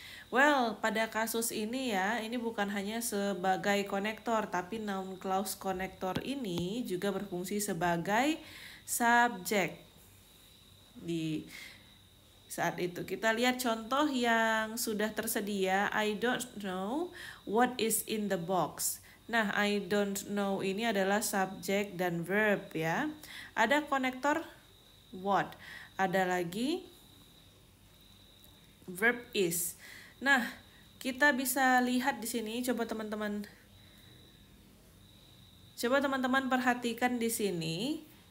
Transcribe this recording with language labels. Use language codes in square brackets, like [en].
[id] Well, pada kasus ini ya, ini bukan hanya sebagai konektor, tapi [en] noun clause connector [id] ini juga berfungsi sebagai subjek. Di saat itu kita lihat contoh yang sudah tersedia. [en] I don't know what is in the box. [id] Nah, [en] I don't know [id] ini adalah subjek dan verb ya. Ada konektor what. Ada lagi verb is. Nah, kita bisa lihat di sini, coba teman-teman perhatikan di sini.